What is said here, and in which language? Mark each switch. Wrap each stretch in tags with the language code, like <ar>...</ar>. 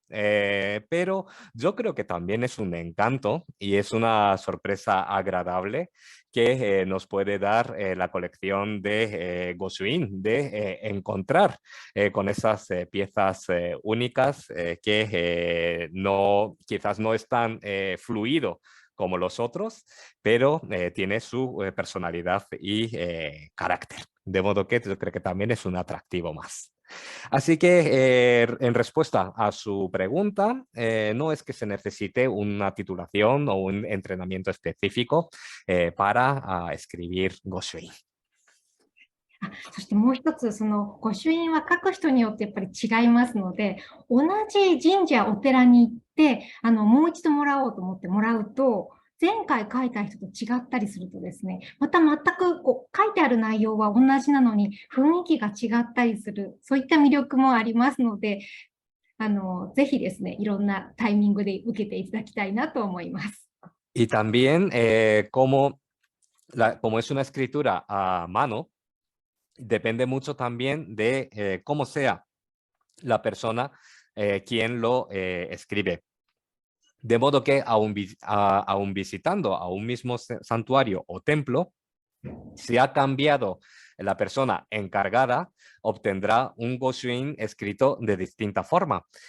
<es>Pero yo creo que también es un encanto y es una sorpresa agradable que nos puede dar la colección de Goshuin, de encontrar con esas piezas únicas que quizás no es tan fluido como los otros, pero tiene su personalidad y carácter. De modo que yo creo que también es un atractivo más. Así que en respuesta a su pregunta, no es que se necesite una titulación o un entrenamiento específico para escribir Goshuin.</es> <ja>そしてもう一つ、その御朱印は書く人によってやっぱり違いますので、同じ神社、お寺に行って、もう一度もらおうと思ってもらうと、前回書いた人と違ったりするとですね、また全く書いてある内容は同じなのに雰囲気が違ったりする、そういった魅力もありますので、ぜひですね、いろんなタイミングで受けていただきたいなと思います。</ja> <es>Y también como es una escritura a mano, depende mucho también de cómo sea la persona quien lo escribe. De modo que aún visitando a un mismo santuario o templo, si ha cambiado la persona encargada, obtendrá un Goshuin escrito de distinta forma.</es>